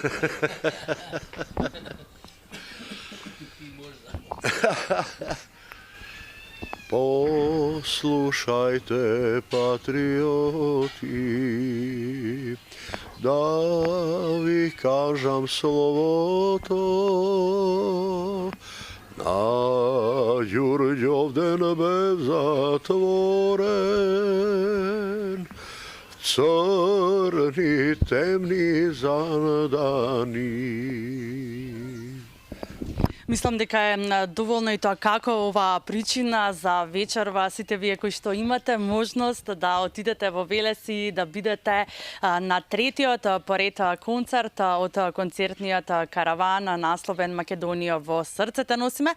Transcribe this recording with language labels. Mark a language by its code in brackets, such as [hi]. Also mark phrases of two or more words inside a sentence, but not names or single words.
[mk] Послушајте патриоти, да ви кажам словото a Đurđovden bev zatvoren, crni temni zadani. Мислам дека е доволно и тоа како оваа причина за вечерва сите вие кои што имате можност да отидете во Велеси, да бидете на третиот поред концерт од концертниот караван насловен Македонија во срцете носиме.